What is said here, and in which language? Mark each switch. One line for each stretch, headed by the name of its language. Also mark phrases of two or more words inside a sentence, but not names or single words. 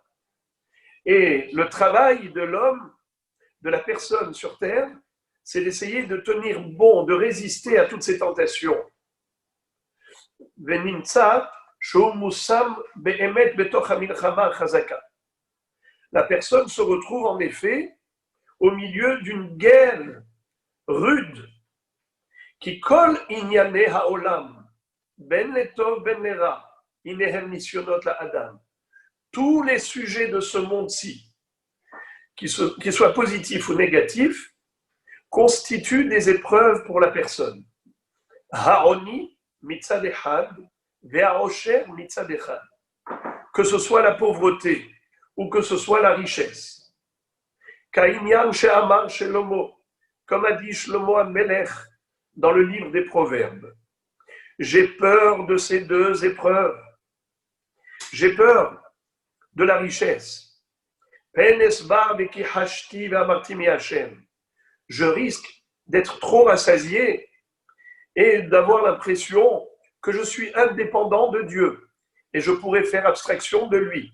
French: Et le travail de l'homme, de la personne sur terre, c'est d'essayer de tenir bon, de résister à toutes ces tentations. La personne se retrouve en effet au milieu d'une guerre rude qui colle
Hebrew: ענייני העולם, בין לטוב בין לרע, הנם נסיונות לאדם.
French: Tous les sujets de ce monde-ci, qu'ils soient positifs ou négatifs, constituent des épreuves pour la personne.
Hebrew: העוני מצד אחד, והעושר מצד אחד.
French: Que ce soit la pauvreté ou que ce soit la richesse.
Hebrew: כענין שאמר שלמה,
French: comme a dit Shlomo HaMelech dans le livre des Proverbes. J'ai peur de ces deux épreuves. J'ai peur de la richesse. Je risque d'être trop rassasié et d'avoir l'impression que je suis indépendant de Dieu et je pourrais faire abstraction de lui.